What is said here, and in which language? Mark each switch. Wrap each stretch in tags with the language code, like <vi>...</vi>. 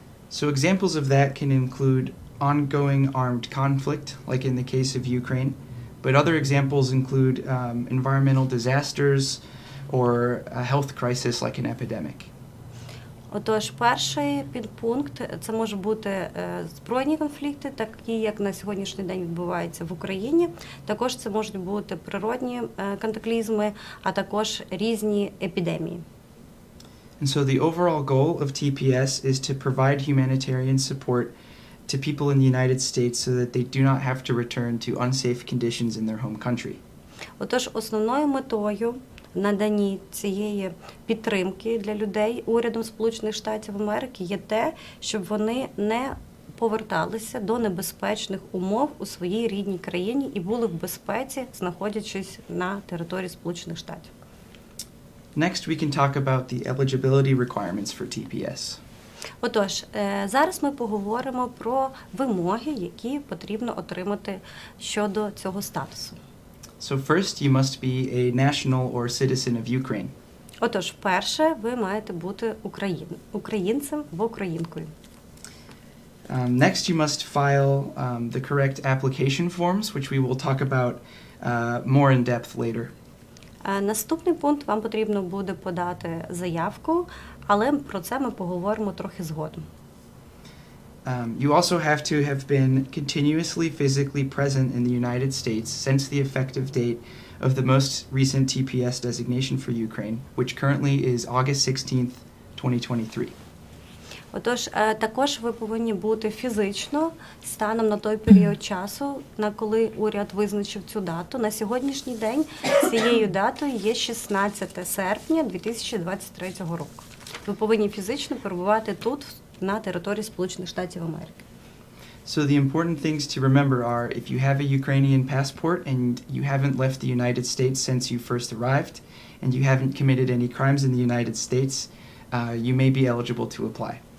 <en>So examples of that can include ongoing armed conflict, like in the case of Ukraine, but other examples include environmental disasters or a health crisis like an epidemic.</en> <uk>Отож, перший підпункт – це може бути збройні конфлікти, такі, як на сьогоднішній день відбуваються в Україні. Також це можуть бути природні катаклізми, а також різні епідемії.</uk> <en>And so the overall goal of TPS is to provide humanitarian support to people in the United States so that they do not have to return to unsafe conditions in their home country.</en> <uk>Отож, основною метою наданні цієї підтримки для людей урядом Сполучених Штатів Америки є те, щоб вони не поверталися до небезпечних умов у своїй рідній країні і були в безпеці, знаходячись на території Сполучених Штатів.</uk> <en>Next, we can talk about the eligibility requirements for TPS.</en> <uk>Отож, зараз ми поговоримо про вимоги, які потрібно отримати щодо цього статусу.</uk> <en>So first, you must be a national or citizen of Ukraine.</en> <uk>Отож, перше, ви маєте бути українцем або українкою.</uk> <en>Next, you must file the correct application forms, which we will talk about more in depth later.</en> <uk>Наступний пункт, вам потрібно буде подати заявку, але про це ми поговоримо трохи згодом.</uk> <en>You also have to have been continuously physically present in the United States since the effective date of the most recent TPS designation for Ukraine, which currently is August 16th, 2023.</en> <uk>Отож, також ви повинні бути фізично станом на той період часу, на коли уряд визначив цю дату. На сьогоднішній день цією датою є 16 серпня 2023 року. Ви повинні фізично перебувати тут, на території Сполучених Штатів Америки.</uk> <en>So the important things to remember are if you have a Ukrainian passport and you haven't left the United States since you first arrived and you haven't committed any crimes in the United States, you may be eligible to apply.</en>